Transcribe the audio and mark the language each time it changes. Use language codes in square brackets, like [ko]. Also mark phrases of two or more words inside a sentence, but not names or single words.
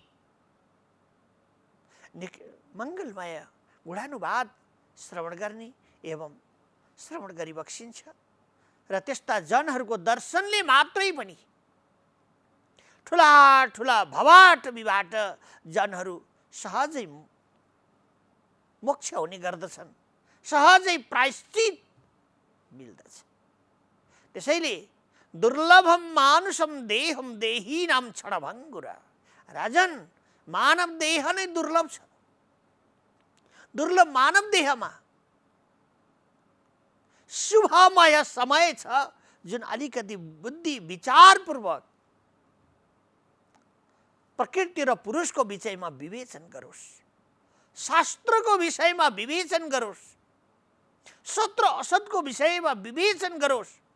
[ne] मङ्गलमय गुणानुवाद श्रवण गर्ने एवं श्रवण गरी बक्सिन्छ र त्यस्ता जनहरूको दर्शनले मात्रै पनि ठुला ठुला भवाटवीबाट जनहरू सहजै मोक्ष हुने गर्दछन्, सहजै प्रायश्चित मिल्दछ। [sa] त्यसैले दुर्लभम मानुषम देहम देहीनाम क्षणभङ्गुर। [ne] राजन, मानव देह नै दुर्लभ छ। दुर्लभ मानव देहमा शुभमय समय छ जुन अलिकति बुद्धि विचारपूर्वक प्रकृति र पुरुषको विषयमा विवेचन गरोस्, शास्त्रको विषयमा विवेचन गरोस्, सत्र असतको विषयमा विवेचन गरोस्।